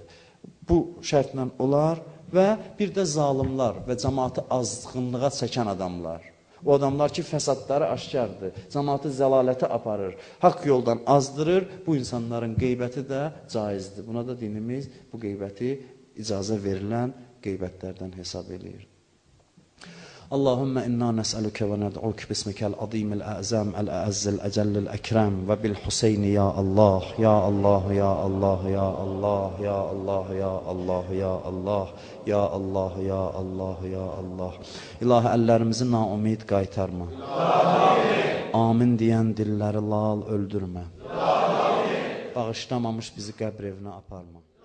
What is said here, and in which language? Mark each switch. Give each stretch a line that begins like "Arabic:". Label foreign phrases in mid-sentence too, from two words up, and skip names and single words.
Azerbaijani: Bu şərtlə olar və bir də zalimlar və cəmaatı azğınlığa çəkən adamlar. O adamlar ki, fəsadları aşkardır, cəmaatı zəlalətə aparır, haqq yoldan azdırır, bu insanların qeybəti də caizdir. Buna da dinimiz bu qeybəti icazə verilən qeybətlərdən hesab edir.
Arabic: اللهم إنا نسألك وندعوك باسمك العظيم الأعظم الأعز الأجل الأكرم وبالحسين يا الله، يا الله، يا الله، يا الله، يا الله، يا الله، يا الله، يا الله، يا الله، يا الله.
Azerbaijani: İlahi, əllərimizi naumid qaytarma. Amin deyən dilləri lal öldürmə. Bağışlamamış bizi qəbr evinə aparma.